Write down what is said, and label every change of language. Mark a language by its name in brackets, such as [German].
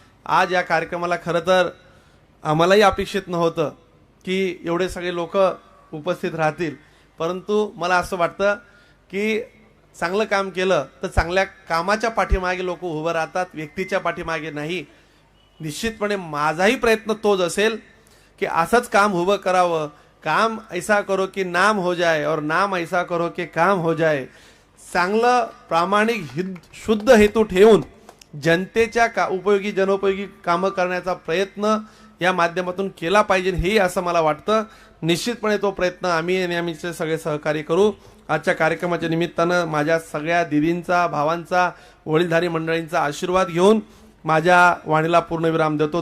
[Marathi] आज या कार्यक्रमाला खरं तर आम्हालाही अपेक्षित नव्हतं की एवढे सगळे लोक उपस्थित राहतील, परंतु मला असं वाटतं की चांगलं काम केलं तर चांगल्या कामाच्या पाठीमागे लोक उभं राहतात, व्यक्तीच्या पाठीमागे नाही. निश्चितपणे माझाही प्रयत्न तोच असेल की असंच काम उभं करावं. [Hindi] काम ऐसा करो की नाम हो जाए और नाम ऐसा करो की काम हो जाए. [Marathi] चांगलं प्रामाणिक शुद्ध हेतू ठेवून जनतेच्या उपयोगी जनोपयोगी कामं करण्याचा प्रयत्न या माध्यमातून केला पाहिजे, हे असं मला वाटतं. निश्चितपणे तो प्रयत्न आम्ही आणि आमचे सगळे सहकारी करू. आजच्या कार्यक्रमाच्या निमित्तानं माझ्या सगळ्या दिदींचा, भावांचा, वडीलधारी मंडळींचा आशीर्वाद घेऊन माझ्या वाणीला पूर्णविराम देतो.